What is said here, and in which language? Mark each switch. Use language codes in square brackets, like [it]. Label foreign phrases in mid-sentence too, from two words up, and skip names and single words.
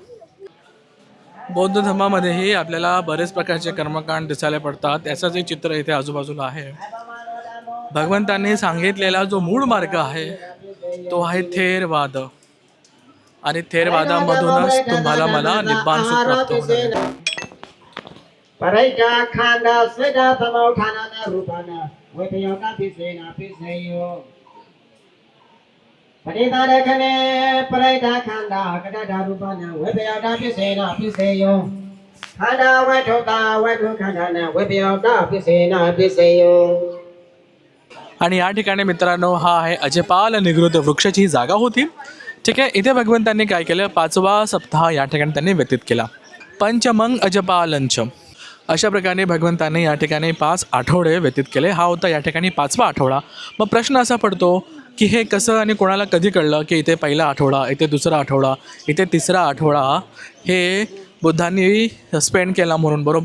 [mr] बौद्ध धर्मामध्येही आपल्याला बरेच प्रकारचे कर्मकांड दिसायला पडतात. याचं जे चित्र इथे आजूबाजूला आहे, भगवंतांनी सांगितलेला जो मूळ मार्ग आहे तो आहे थेरवाद. आणि थेरवादामधूनच तुम्हाला मला निब्बाण सुख प्राप्त होणार आहे. Paraika khanda seda tamau thanana rupana wetayota pisena piseyo Paritara khane paraika khanda kadada rupana wetayota pisena piseyo Khanda wetota wetu khandana wetayota pisena piseyo. आणि या ठिकाणी मित्रांनो, हा आहे अजपाल निगृत वृक्षाची ही जागा होती. ठीक आहे. इथे भगवंतांनी काय केलं, 5वा सप्ताह या ठिकाणी त्यांनी व्यतीत केला. पंचमंग अजपालंच. अशा प्रकारे भगवंतांनी या ठिकाणी 5 आठवडे व्यतीत केले. हा होता या ठिकाणी 5वा आठवडा. मग प्रश्न असा पडतो की हे कसं आणि कोणाला कधी कळलं की इथे पहिला आठवडा, इथे दुसरा आठवडा, इथे 3रा आठवडा हे बुद्धांनी स्पेंड केला म्हणून, बरोबर?